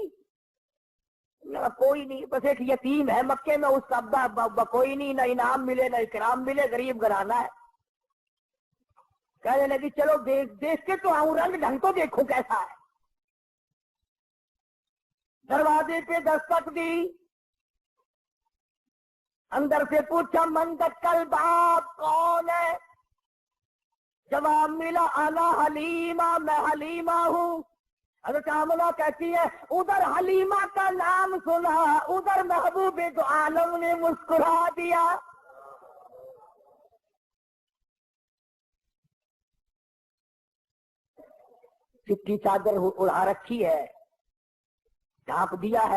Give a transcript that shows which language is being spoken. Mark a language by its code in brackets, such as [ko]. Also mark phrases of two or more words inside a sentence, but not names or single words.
[ur] کوئی نہیں، بس ایک یتیم ہے مکے میں، اس کا کوئی نہیں، نہ انعام ملے نہ اکرام ملے، غریب گھرانا ہے. کہنے لگی چلو دیکھ کے تو آؤں، رنگ ڈھنگ تو دیکھو کیسا ہے. دروازے پہ دستک دی, اندر سے پوچھا [ar] من دکل باب [ur] کون ہے؟ جواب ملا انا حلیمہ، میں حلیمہ ہوں۔ حضرت آمنہ کہتی ہے ادھر حلیمہ کا نام سنا، ادھر محبوب دو عالم نے مسکرا دیا۔ چٹی چادر اڑا رکھی ہے، ڈھانپ دیا ہے۔